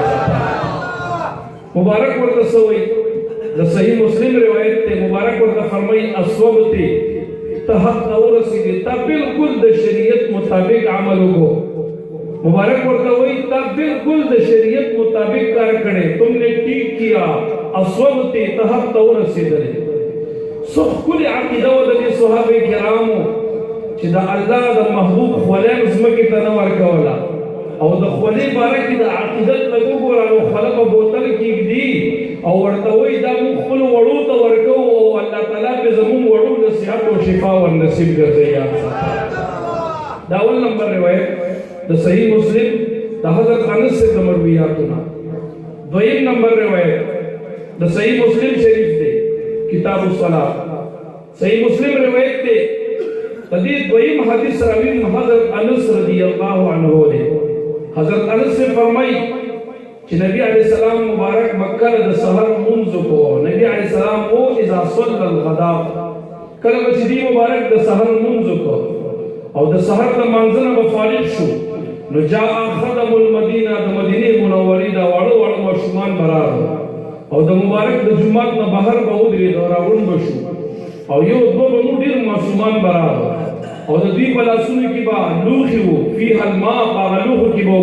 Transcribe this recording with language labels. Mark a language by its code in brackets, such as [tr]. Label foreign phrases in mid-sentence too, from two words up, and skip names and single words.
[ps] مبارک ورته څه وایي؟ د صحیح مسلم روایت ته مبارک ورته فرمایي اصوبتې ته حق ته ورسېدې، تا بالکل د شریعت مطابق عمل وکړو. مبارک ورته وایي تا بالکل د شریعت مطابق کار کړی، [ur] تم نے ٹھیک کیا، [ps] اصوبتې ته حق ته ورسېدلې. څه ښکلې عقیده وه د دې صحابه کرامو چې د الله د محبوب خوله ځمکې ته نه ورکوله او د خولې باره کې د عقیدت لږ وګوره، نو خوله په بوتل کې ږدي او ورته وایي دا موږ خپلو وړو ته ورکوو او الله تعالی پې زموږ وړو له صحت او شفا ورنصیب ګرځوي. یاد ساته. دا اول نمبر روایت د صحیح مسلم د حضرت انس سے د مرویاتو نه. دویم نمبر روایت د صحیح مسلم شریف دی، کتاب الصلاة، صحیح مسلم روایت دی. د دې دویم حدیث راوي حضرت انس [ar] رضی اللہ عنہ [ps] دی. حضرت انس سے فرمائی چې نبی [ar] علیہ السلام [ps] مبارک مکه د سحر منځ کو، نبی [ar] علیہ السلام [ps] او [ar] اذا صلى الغداء، [ps] کله چې دی مبارک د سحر منځ کو او د سحر د مانځنه به فارغ شو نو [ar] جاء خدم المدینه [ps] د مدینه منورې دا واړه واړه ماشومان براغله او د مبارک د جمعات نه بهر به ودرېد او راغونډ به شو او یو دوه به نو ډېر ماشومان براغله او د دوی په لاسونو کې به لوښي وو [ar] فیها الماء [ps] په هغه لوښو کې به